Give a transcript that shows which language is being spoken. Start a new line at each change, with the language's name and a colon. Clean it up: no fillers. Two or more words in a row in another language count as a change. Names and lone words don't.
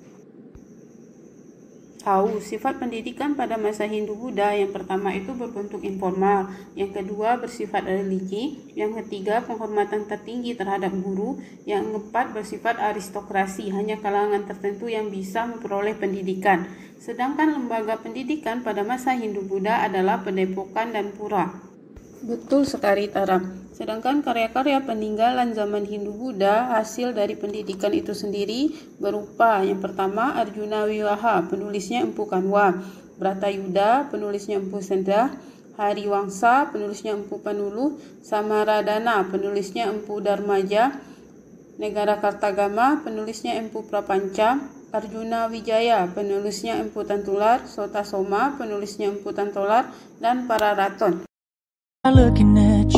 Indonesian: Tahu, sifat pendidikan pada masa Hindu-Buddha yang pertama itu berbentuk informal, yang kedua bersifat religi, yang ketiga penghormatan tertinggi terhadap guru, yang keempat bersifat aristokrasi, hanya kalangan tertentu yang bisa memperoleh pendidikan. Sedangkan lembaga pendidikan pada masa Hindu-Buddha adalah padepokan dan pura. Betul sekali, Tara. Sedangkan karya-karya peninggalan zaman Hindu-Buddha hasil dari pendidikan itu sendiri berupa yang pertama Arjuna Wiwaha, penulisnya Empu Kanwa, Bratayuda, penulisnya Empu Sendra, Hariwangsa, penulisnya Empu Panulu, Samaradana, penulisnya Empu Darmaja, Negara Kartagama, penulisnya Empu Prapanca, Arjuna Wijaya, penulisnya Empu Tantular, Sota Soma, penulisnya Empu Tantolar, dan Pararaton.
English: Looking at